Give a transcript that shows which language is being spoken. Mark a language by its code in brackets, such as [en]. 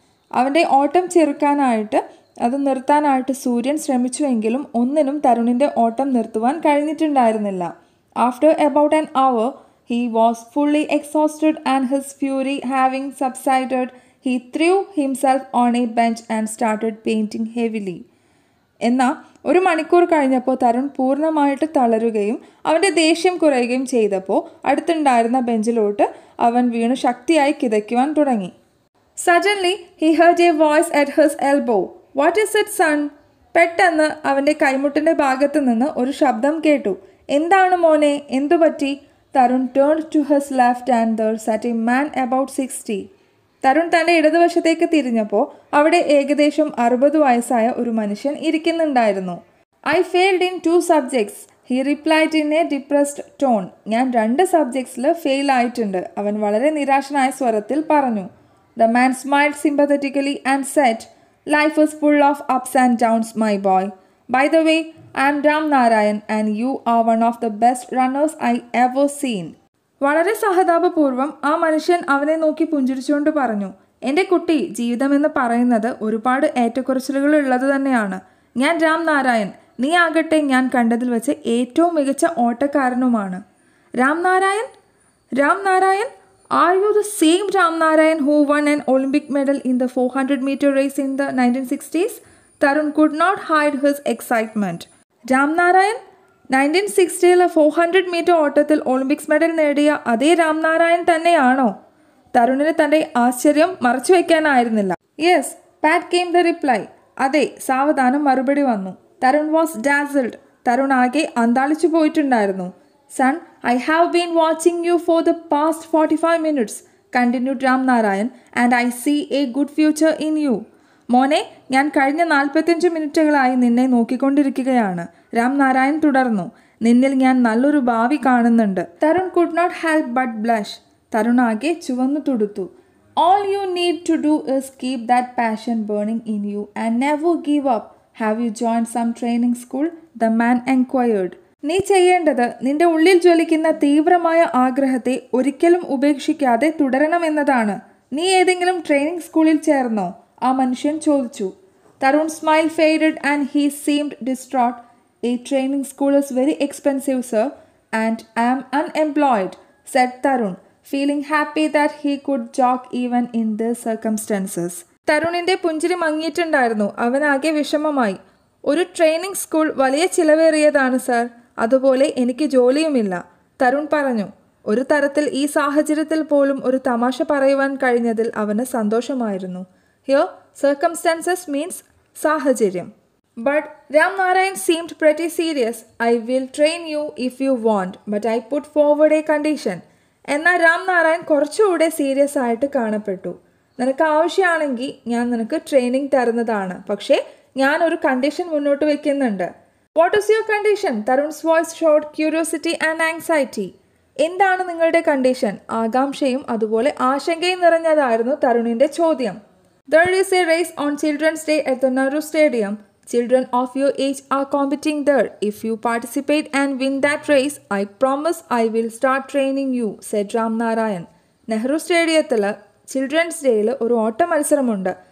[ml] അവൻ്റെ ഓട്ടം ചെറുക്കാനായിട്ട് അത് നിർത്താനായിട്ട് സൂര്യൻ ശ്രമിച്ചുവെങ്കിലും ഒന്നിനും തരുണിൻ്റെ ഓട്ടം നിർത്തുവാൻ കഴിഞ്ഞിട്ടുണ്ടായിരുന്നില്ല. [en] After about an hour, he was fully exhausted and his fury having subsided, he threw himself on a bench and started painting heavily. [ml] എന്നാൽ ഒരു മണിക്കൂർ കഴിഞ്ഞപ്പോൾ തരുൺ പൂർണ്ണമായിട്ട് തളരുകയും അവൻ്റെ ദേഷ്യം കുറയുകയും ചെയ്തപ്പോൾ അടുത്തുണ്ടായിരുന്ന ബെഞ്ചിലോട്ട് അവൻ വീണു ശക്തിയായി കിതയ്ക്കുവാൻ തുടങ്ങി. [en] Suddenly, he heard a voice at his elbow. What is it, son? [ml] പെട്ടെന്ന് അവൻ്റെ കൈമുട്ടിൻ്റെ ഭാഗത്ത് നിന്ന് ഒരു ശബ്ദം കേട്ടു. എന്താണ് മോനെ, എന്തുപറ്റി? [en] Tarun turned to his left and there sat a man about 60. [ml] Tarun തൻ്റെ ഇടതുവശത്തേക്ക് തിരിഞ്ഞപ്പോൾ അവിടെ ഏകദേശം 60 വയസ്സായ ഒരു മനുഷ്യൻ ഇരിക്കുന്നുണ്ടായിരുന്നു. [en] I failed in 2 subjects, he replied in a depressed tone. [ml] ഞാൻ 2 സബ്ജക്ട്സിൽ ഫെയിൽ ആയിട്ടുണ്ട്, അവൻ വളരെ നിരാശനായ സ്വരത്തിൽ പറഞ്ഞു. [en] The man smiled sympathetically and said, Life is full of ups and downs, my boy. By the way, I am Ram Narayan and you are one of the best runners I ever seen. [ml] വളരെ സഹതാപപൂർവ്വം ആ മനുഷ്യൻ അവനെ നോക്കി പുഞ്ചിരിച്ചുകൊണ്ട് പറഞ്ഞു, എൻ്റെ കുട്ടി, ജീവിതമെന്ന് പറയുന്നത് ഒരുപാട് ഏറ്റക്കുറച്ചിലുകൾ ഉള്ളത് തന്നെയാണ്. ഞാൻ രാം നാരായൺ, നീ ആകട്ടെ ഞാൻ കണ്ടതിൽ വെച്ച് ഏറ്റവും മികച്ച ഓട്ടക്കാരനുമാണ്. Ram Narayan? Ram Narayan? [en] Are you the same Ram Narayan who won an Olympic medal in the 400-meter race in the 1960s? Tarun could not hide his excitement. Ram Narayan? [ml] 1960-ലെ 400-മീറ്റർ ഓട്ടത്തിൽ ഒളിമ്പിക്സ് മെഡൽ നേടിയ അതേ രാം നാരായൺ തന്നെയാണോ? തരുണിന് തൻ്റെ ആശ്ചര്യം മറച്ചു വയ്ക്കാനായിരുന്നില്ല. [en] Yes, pat came the reply. [ml] അതെ, സാവധാനം മറുപടി വന്നു. [en] Tarun was dazzled. [ml] തരുൺ ആകെ അന്താളിച്ചു പോയിട്ടുണ്ടായിരുന്നു. [en] Son, I have been watching you for the past 45 minutes, continued Ram Narayan, and I see a good future in you. [ml] മോനെ, ഞാൻ കഴിഞ്ഞ 45 മിനിറ്റുകളായി നിന്നെ നോക്കിക്കൊണ്ടിരിക്കുകയാണ്, രാം നാരായൺ തുടർന്നു. നിന്നിൽ ഞാൻ നല്ലൊരു ഭാവി കാണുന്നുണ്ട്. [en] Tarun could not help but blush. [ml] Tarun ആകെ ചുവന്നു തുടുത്തു. [en] All you need to do is keep that passion burning in you and never give up. Have you joined some training school? The man enquired. [ml] നീ ചെയ്യേണ്ടത് നിന്റെ ഉള്ളിൽ ജ്വലിക്കുന്ന തീവ്രമായ ആഗ്രഹത്തെ ഒരിക്കലും ഉപേക്ഷിക്കാതെ തുടരണമെന്നതാണ്. നീ ഏതെങ്കിലും ട്രെയിനിങ് സ്കൂളിൽ ചേർന്നോ? ആ മനുഷ്യൻ ചോദിച്ചു. [en] Tarun smile faded and he seemed distraught. A training school is very expensive, sir, and I am unemployed, said Tarun, feeling happy that he could joke even in these circumstances. [ml] തരുണിൻ്റെ പുഞ്ചിരി മങ്ങിയിട്ടുണ്ടായിരുന്നു. അവനാകെ വിഷമമായി. ഒരു ട്രെയിനിങ് സ്കൂൾ വലിയ ചിലവേറിയതാണ് sir, അതുപോലെ എനിക്ക് ജോലിയുമില്ല, തരുൺ പറഞ്ഞു. ഒരു തരത്തിൽ ഈ സാഹചര്യത്തിൽ പോലും ഒരു തമാശ പറയുവാൻ കഴിഞ്ഞതിൽ അവന് സന്തോഷമായിരുന്നു. [en] Here circumstances means സാഹചര്യം. But Ram Narayan seemed pretty serious. I will train you if you want, but I put forward a condition. [ml] എന്നാൽ രാം നാരായൺ കുറച്ചുകൂടെ സീരിയസ് ആയിട്ട് കാണപ്പെട്ടു. നിനക്ക് ആവശ്യമാണെങ്കിൽ ഞാൻ നിനക്ക് ട്രെയിനിങ് തരുന്നതാണ്, പക്ഷേ ഞാൻ ഒരു കണ്ടീഷൻ മുന്നോട്ട് വയ്ക്കുന്നുണ്ട്. [en] What is your condition? Tarun's voice showed curiosity and anxiety. [ml] എന്താണ് നിങ്ങളുടെ കണ്ടീഷൻ? ആകാംക്ഷയും അതുപോലെ ആശങ്കയും നിറഞ്ഞതായിരുന്നു തരുണിൻ്റെ ചോദ്യം. [en] There is a race on Children's Day at the Nehru Stadium. Children of your age are competing there. If you participate and win that race, I promise I will start training you, said Ram Narayan. [ml] Nehru സ്റ്റേഡിയത്തിൽ children's ഡേയിൽ ഒരു ഓട്ട മത്സരമുണ്ട്.